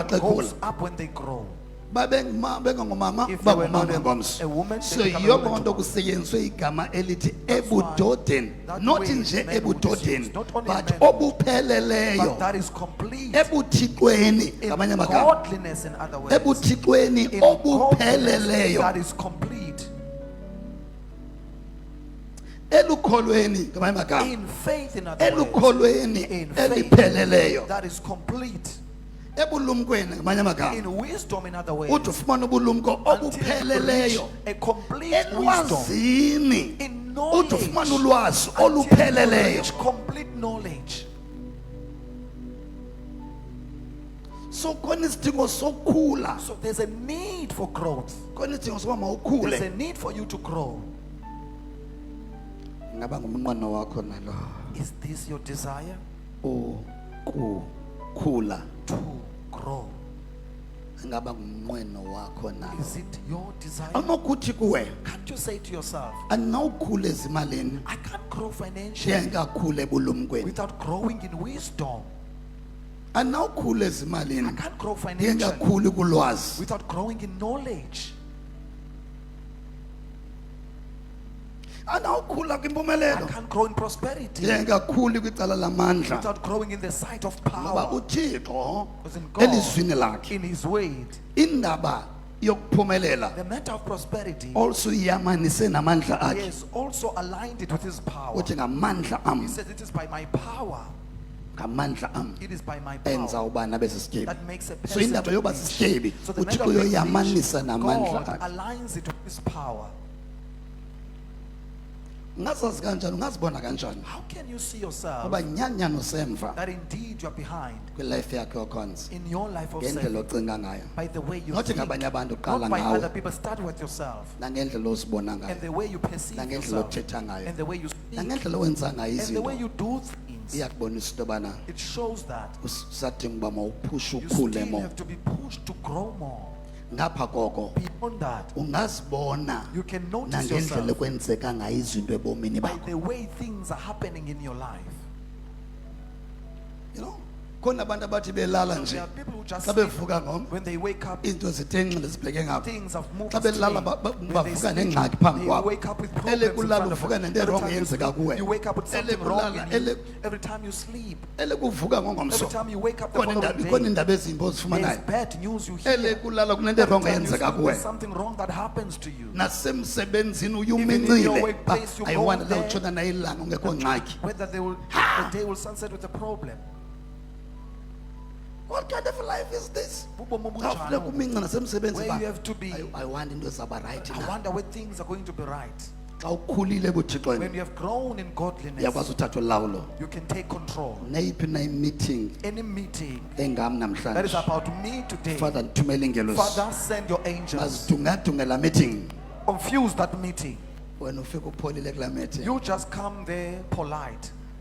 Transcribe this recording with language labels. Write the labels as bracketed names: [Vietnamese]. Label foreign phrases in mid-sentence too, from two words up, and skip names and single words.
[English] Everyone [Xhosa] xa [English] goes [Xhosa] ekhula [English] up when they grow. [Xhosa] bengangomama [English] If they were not [Xhosa] bangomama ngomso [English] a woman, so they become a [Xhosa] yiyo [English] woman [Xhosa] loo nto [English] tomorrow. [Xhosa] kusetyenziswe igama elithi [English] That's why [Xhosa] ebudodeni [English] that not way [Xhosa] nje [English] manhood is [Xhosa] ebudodeni [English] used, not only but manhood, [Xhosa] obupheleleyo [English] But that is complete. [Xhosa] ebuthixweni [English] In [Xhosa] ngamanye amagama [English] godliness, in other words. [Xhosa] ebuthixweni [English] In godliness [Xhosa] obupheleleyo [English] that is complete. [Xhosa] elukholweni ngamanye amagama [English] In faith, in other words. [Xhosa] elukholweni [English] In faith [Xhosa] elipheleleyo [English] that is complete. [Xhosa] ebulumkweni ngamanye amagama [English] In wisdom, in other words. [Xhosa] uthi ufumana ubulumko [English] Until you [Xhosa] obupheleleyo [English] reach a complete wisdom. [Xhosa] elwazini [English] In [Xhosa] uthi [English] knowledge. [Xhosa] ufumana ulwazi [English] Until you [Xhosa] olupheleleyo [English] reach complete knowledge. [Xhosa] so khona isidingo sokukhula [English] So there's a need for growth. [Xhosa] khona isidingo sokuba [English] There's a [Xhosa] mawukhule [English] need for you to grow. [Xhosa] ngaba ngumnqweno wakho nalo [English] Is this your desire? [Xhosa] ukukhula [English] To grow. [Xhosa] ngaba ngumnqweno wakho nalo [English] Is it your desire? [Xhosa] awunokuthi kuwe [English] Can't you say to yourself, [Xhosa] andinawukhula ezimalini [English] I can't grow financially [Xhosa] ndiyengakakhula ebulumkweni [English] without growing in wisdom. [Xhosa] andinawukhula [English] I [Xhosa] ezimalini [English] can't grow financially [Xhosa] ndiyengakakhuli kulwazi [English] without growing in knowledge. [Xhosa] andinawukhula [English] I [Xhosa] kwimpumelelo [English] can't grow in prosperity [Xhosa] ndiyengakakhuli kwicala lamandla [English] without growing in the sight of [Xhosa] ngoba [English] power. [Xhosa] uthixo [English] Because in God, [Xhosa] elizwini lakhe [English] in His word, [Xhosa] indaba yokuphumelela [English] the matter of prosperity, [Xhosa] also iyamanise namandla [English] He [Xhosa] akhe [English] has also aligned it with His power. [Xhosa] uthi ngamandla [English] He [Xhosa] am [English] says, it is by my power. [Xhosa] ngamandla am [English] It is by my [Xhosa] enza [English] power [Xhosa] ubana besisityebi [English] that makes a so person [Xhosa] indaba [English] to [Xhosa] yoba [English] be rich. [Xhosa] sisityebi [English] So the matter [Xhosa] uthixo [English] of being [Xhosa] uyoyamanisa [English] rich, [Xhosa] namandla [English] God [Xhosa] akhe [English] aligns it with His power. [Xhosa] ungazazi kanjani ungazibona kanjani [English] How can you see yourself [Xhosa] ngoba nyanyano semva [English] that indeed you are behind [Xhosa] kwilife yakhe yokhonza [English] in your life of [Xhosa] ngendlela [English] self [Xhosa] ocinga ngayo [English] by the way you [Xhosa] nothi [English] think, [Xhosa] ngabanye abantu qala [English] not by [Xhosa] ngawe [English] other people. Start with yourself [Xhosa] nangendlela ozibona [English] and [Xhosa] ngayo [English] the way you perceive [Xhosa] nangendlela [English] yourself [Xhosa] othetha ngayo [English] and the way you speak [Xhosa] nangendlela owenza ngayo [English] and the way [Xhosa] izinto [English] you do things. [Xhosa] iyakubonisa into yobana [English] It shows that [Xhosa] usadinga uba mawuphushe [English] you [Xhosa] ukhule [English] still [Xhosa] mo [English] have to be pushed to grow more. [Xhosa] ngapha koko [English] Beyond that, [Xhosa] ungazibona [English] you can notice [Xhosa] nangendlela [English] yourself [Xhosa] ekwenzeka ngayo izinto ebomini [English] by [Xhosa] bakho [English] the way things are happening in your life. you know [Xhosa] khona abantu abathi belala [English] There [Xhosa] nje [English] are people who just [Xhosa] xa [English] sleep. [Xhosa] bevuka ngomso [English] When they wake up, [Xhosa] iinto zithenxile zibheke ngapha [English] things have moved [Xhosa] xa belala [English] straight. When they [Xhosa] bavuka [English] sleep, [Xhosa] nengxaki phambi [English] they [Xhosa] kwabo [English] wake up with [Xhosa] ele [English] problems in [Xhosa] kulala [English] front of [Xhosa] uvuka [English] them. [Xhosa] nento [English] Every [Xhosa] erongo [English] time you [Xhosa] yenzeka [English] sleep, [Xhosa] kuwe [English] you wake up with [Xhosa] ele [English] something wrong [Xhosa] kulala [English] in you. [Xhosa] ele [English] Every time you sleep, [Xhosa] ele kuvuka ngomso [English] every time you wake up the [Xhosa] khona [English] following [Xhosa] khona [English] day, [Xhosa] iindaba ezimbi [English] there's [Xhosa] ozifumanayo [English] bad news you [Xhosa] ele [English] hear. [Xhosa] kulala kunento [English] Every [Xhosa] erongo [English] time you [Xhosa] yenzeka [English] sleep, [Xhosa] kuwe [English] there's something wrong that happens to you. [Xhosa] nasemsebenzini uye [English] Even in [Xhosa] umincile [English] your workplace, you go [Xhosa] ayiwanda [English] there. [Xhosa] lawutshona nayo ilanga ungekho ngxaki [English] Whether the day will sunset with a problem. what kind of life is this [Xhosa] Bubomi xa obunjani funeka obu? uminca nasemsebenzi [English] Where [Xhosa] ba [English] you have to be. [Xhosa] ayiwanda into ezawuba rayithi [English] I [Xhosa] na [English] wonder where things are going to be right. [Xhosa] xa ukhulile [English] When [Xhosa] ebuthixweni [English] you have grown in godliness, [Xhosa] uyakwazi uthatha ulawulo [English] you can take control. [Xhosa] neyiphi na imeeting [English] Any meeting [Xhosa] engam [English] that is [Xhosa] namhlanje [English] about me today, [Xhosa] father ndithumele ingelosi [English] Father, send your angels. [Xhosa] mazidungadunge laa meeting [English] Confuse that meeting. [Xhosa] wena ufike upholile kulaa meeting [English] You just come there polite.